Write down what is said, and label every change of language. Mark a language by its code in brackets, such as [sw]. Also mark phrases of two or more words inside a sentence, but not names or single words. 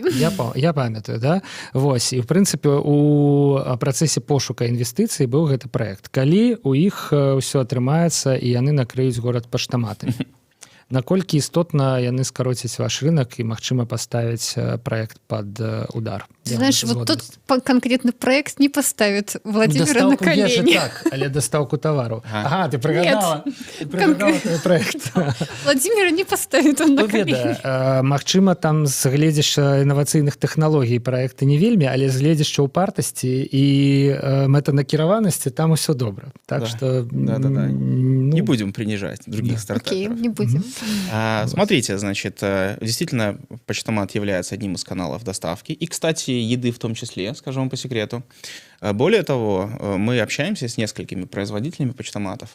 [be] Да? Я памятаю, да? Вось. І, в прынцыпе, у працэсе пошука інвестыцый быў гэты праект. Калі у іх ўсё атрымаецца, і яны накрыюць горад паштаматамі. Наколькі істотна яны скароцяць ваш рынок і, магчыма, паставіць праект пад удар? [ru] Ты знаешь, вот тот конкретный проект не поставит Владимира на колени. [be] Так, але дастаўку тавару. Ага, ты прыгадала. Ты прыгадала твой проект. [ru] Владимира не поставит он на колени. [be] Магчыма, там з гледзяшча інавацыйных тэхналогій праекты не вельмі, але з гледзяшча ўпартасці і мэтанакіраванасці там усё добра. [ru] Так что... Не будем принижать других стартаперов. Окей, не будем. Смотрите, значит, действительно, почтомат является одним из каналов доставки. И, кстати, еды в том числе, скажу вам по секрету. Более того, мы общаемся с несколькими производителями почтоматов.